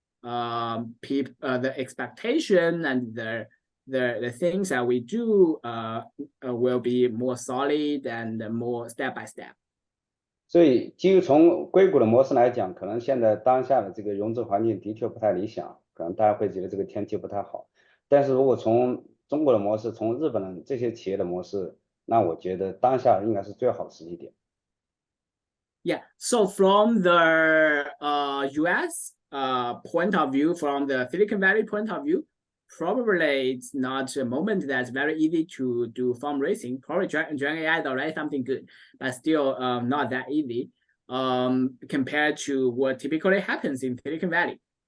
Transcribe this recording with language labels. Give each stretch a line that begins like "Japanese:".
English: the expectation and the things that we do will be more solid and more step by step.
Chinese: 所以基于从硅谷的模式来讲，可能现在当下的这个融资环境的确不太理想，可能大家会觉得这个天气不太好。但是如果从中国的模式，从日本的这些企业的模式，那我觉得当下应该是最好的时机点。
English: Yeah, so from the US point of view, from the Silicon Valley point of view, probably it's not a moment that's very easy to do fundraising. Probably GenAI is already something good, but still not that easy compared to what typically happens in Silicon Valley.